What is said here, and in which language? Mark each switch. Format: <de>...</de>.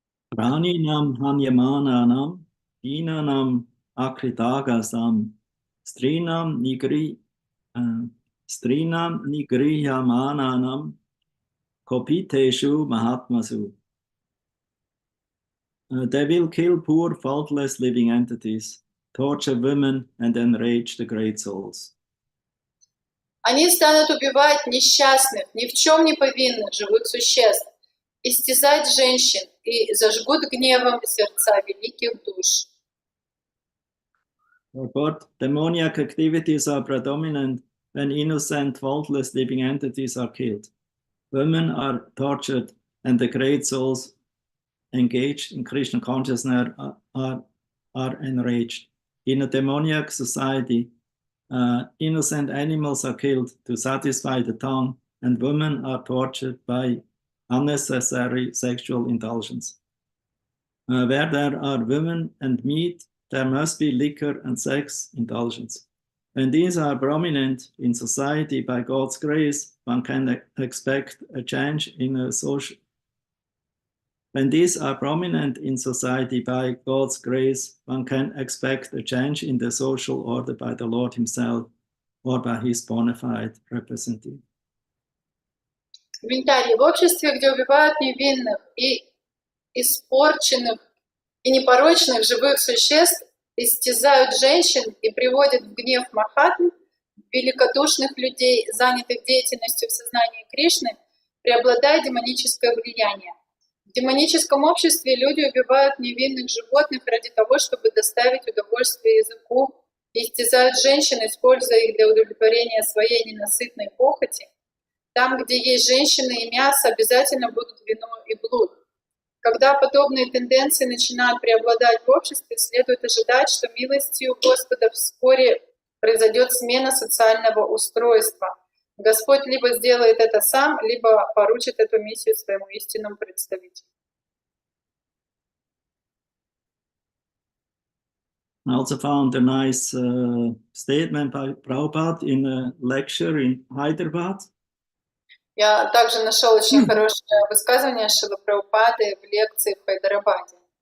<sa>Pranинам ханьямананам, динанам акритагасам, стринам нигриямананам, kopiteshu mahatmasu.</sa> <en>They will kill poor, faultless living entities, torture women, and enrage the great souls. Они станут убивать несчастных, ни в чем не повинных живых существ, истязать женщин и зажгут гневом сердца великих душ. But demoniac activities are predominant when innocent, faultless living entities are killed. Women are tortured, and the great souls engaged in Krishna consciousness are enraged. In a demoniac society, innocent animals are killed to satisfy the tongue, and women are tortured by unnecessary sexual indulgence. Where there are women and meat, there must be liquor and sex indulgence. When these are prominent in society by God's grace, one can expect a change in a social. When these are prominent in society by God's grace, one can expect a change in the social order by the Lord Himself or by His bona fide representative.</en> <ru>Комментарий. В обществе, где убивают невинных и испорченных и непорочных живых существ, истязают женщин и приводят в гнев махатм, великодушных людей, занятых деятельностью в сознании Кришны, преобладает демоническое влияние. В демоническом обществе люди убивают невинных животных ради того, чтобы доставить удовольствие языку, и истязают женщин, используя их для удовлетворения своей ненасытной похоти. Там, где есть женщины и мясо, обязательно будут вино и блуд. Когда подобные тенденции начинают преобладать в обществе, следует ожидать, что милостью Господа вскоре произойдет смена социального устройства. Господь либо сделает это сам, либо поручит эту миссию своему истинному представителю.</ru> <en>I also found a nice statement by Prabhupada in a lecture in Hyderabad.</en> <ru>Я также нашел очень хорошее высказывание Шилы Прабхупады в лекции в Хайдарабаде.</ru>